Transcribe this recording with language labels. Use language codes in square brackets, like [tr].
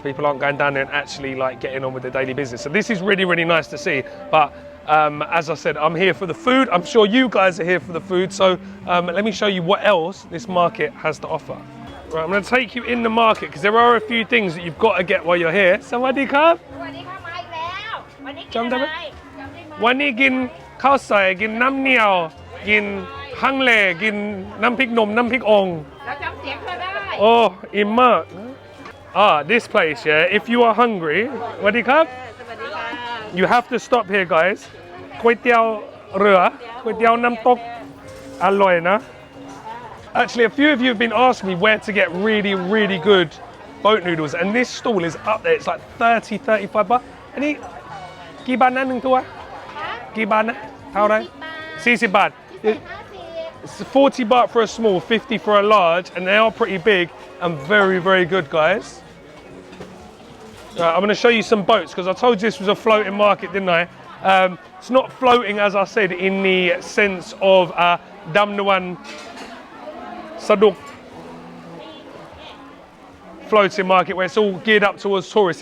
[en] People aren't going down there and actually like getting on with their daily business. So this is really nice to see. But as I said, I'm here for the food. I'm sure you guys are here for the food. So let me show you what else this market has to offer. Right, I'm going to take you in the market because there are a few things that you've got to get while you're here. [th] Sawadee krab. สวัสดีค่ะมาอีกแล้ววันนี้กิน จำได้ อะ ไหม ไรจำได้ไหม วันนี้กินข้าวใส่กินน้ำเหนียวกินฮังเลกินน้ำพริกหนุ่มน้ำพริกอ่อง เราจำเสียงเธอได้ [en] Oh, [th] อิ่มมาก [en] this place, yeah, if you are hungry, [th] สวัสดีครับ สวัสดีค่ะ [en] You have to stop here, guys. [th] ก๋วยเตี๋ยวเรือก๋วยเตี๋ยวน้ำตกอร่อยนะ [en] Actually, a few of you have been asking me where to get really good boat noodles, and this stall is up there. It's like 30-35 baht. [th] อันนี้กี่บาทนะหนึ่งตัวกี่บาทนะเท่าไหร่ [en] 40 baht. It's 40 baht for a small, 50 for a large, and they are pretty big and very good, guys. Right, I'm going to show you some boats because I told you this was a floating market, didn't I? It's not floating, as I said, in the sense of Damnawan Saduk floating market where it's all geared up towards tourists.